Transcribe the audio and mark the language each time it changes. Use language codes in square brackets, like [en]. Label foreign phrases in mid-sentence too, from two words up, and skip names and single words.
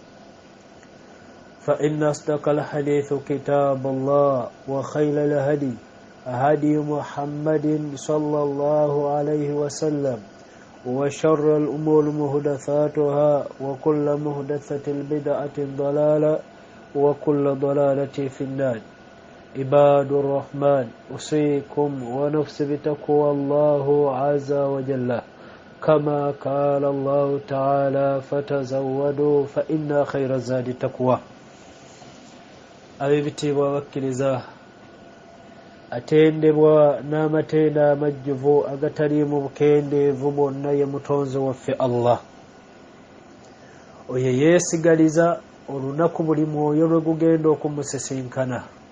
[ar] فإن أصدق الحديث كتاب الله وخير الهدي هدي محمد صلى الله عليه وسلم وشر الأمور محدثاتها وكل محدثة بدعة ضلالة وكل ضلالة في النار. عباد الرحمن، أوصيكم ونفسي بتقوى الله عز وجل كما قال الله تعالى: فتزودوا فإن خير الزاد التقوى. [lg] abibitibwa bakkiriza atendebwa n'amatenda amajjuvu agataliimu bukendeevu bwonna ye mutonzi waffe Allah. oyo yeesigaliza olunaku buli mwoyo lwe gugenda okumusisinkana.